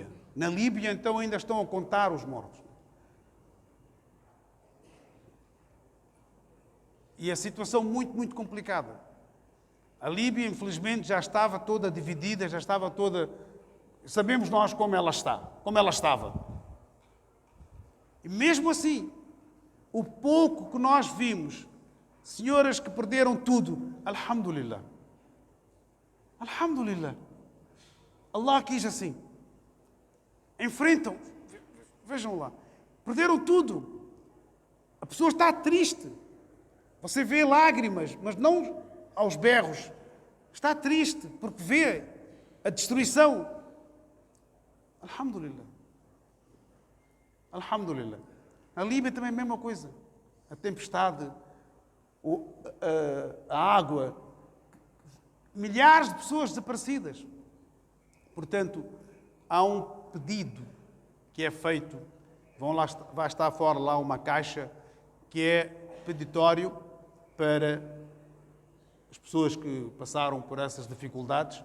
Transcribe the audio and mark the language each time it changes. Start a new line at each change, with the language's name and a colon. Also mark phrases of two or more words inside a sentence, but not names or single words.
Portuguese: Na Líbia, então, ainda estão a contar os mortos. E a situação muito, muito complicada. A Líbia, infelizmente, já estava toda dividida, já estava toda... Sabemos nós como ela está, como ela estava. E mesmo assim, o pouco que nós vimos, senhoras que perderam tudo, alhamdulillah. Alhamdulillah. Allah quis assim. Enfrentam, vejam lá, perderam tudo. A pessoa está triste. Você vê lágrimas, mas não aos berros. Está triste porque vê a destruição.
Arabic: الحمد لله الحمد لله.
Portuguese: Na Líbia também é a mesma coisa. A tempestade, a água, milhares de pessoas desaparecidas. Portanto, há um pedido que é feito, vai estar fora lá uma caixa que é peditório para as pessoas que passaram por essas dificuldades.